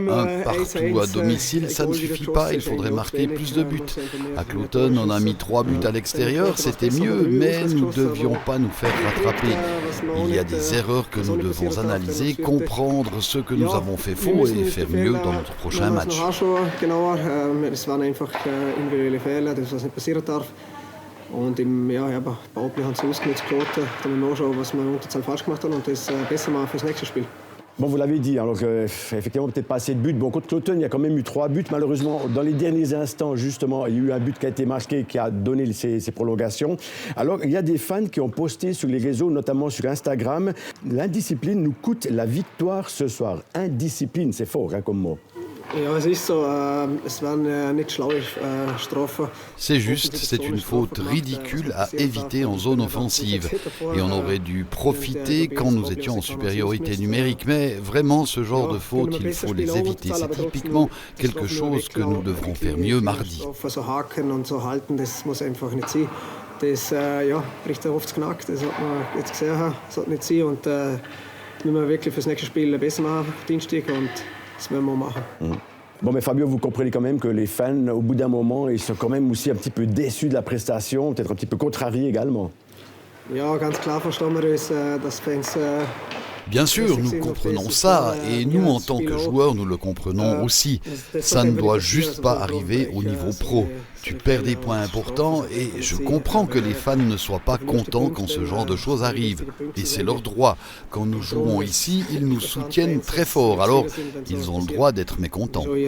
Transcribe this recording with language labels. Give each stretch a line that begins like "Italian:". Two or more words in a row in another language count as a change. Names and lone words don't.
French: Un partout à domicile, ça ne suffit pas, il faudrait marquer plus de buts. À Cloton, on a mis 3 buts à l'extérieur, c'était mieux, mais nous ne devions pas nous faire rattraper. Il y a des erreurs que nous devons analyser, comprendre ce que nous avons fait faux et faire mieux dans notre prochain match.
German: Und im Powerplay haben sie ausgenutzt, Kloten. Da müssen wir auch schauen, was wir in der Unterzahl falsch gemacht haben und das besser machen für das nächste Spiel.
French: Bon, vous l'avez dit, alors effectivement, peut-être pas assez de buts. Bon, contre Cloton, il y a quand même eu 3 buts. Malheureusement, dans les derniers instants, justement, il y a eu un but qui a été marqué, qui a donné ces prolongations. Alors, il y a des fans qui ont posté sur les réseaux, notamment sur Instagram, « L'indiscipline nous coûte la victoire ce soir ». Indiscipline, c'est fort hein, comme mot. C'est juste, c'est une faute ridicule à éviter en zone offensive. Et on aurait dû profiter quand nous étions en supériorité numérique. Mais vraiment, ce genre de fautes, il faut les éviter. C'est typiquement quelque chose que nous devrons faire mieux mardi.
German: Das bricht er oft knackt, das hat man jetzt gesehen, das sollte nicht sein und müssen wir wirklich für das nächste Spiel besser machen, Dienstag, und das werden wir machen.
French: Bon, mais Fabio, vous comprenez quand même que les fans, au bout d'un moment, ils sont quand même aussi un petit peu déçus de la prestation, peut-être un petit peu contrariés également.
German: Ja, ganz klar verstehen wir uns, dass Fans
French: Bien sûr, nous comprenons ça, et nous, en tant que joueurs, nous le comprenons aussi. Ça ne doit juste pas arriver au niveau pro. Tu perds des points importants, et je comprends que les fans ne soient pas contents quand ce genre de choses arrive. Et c'est leur droit. Quand nous jouons ici, ils nous soutiennent très fort, alors ils ont le droit d'être mécontents.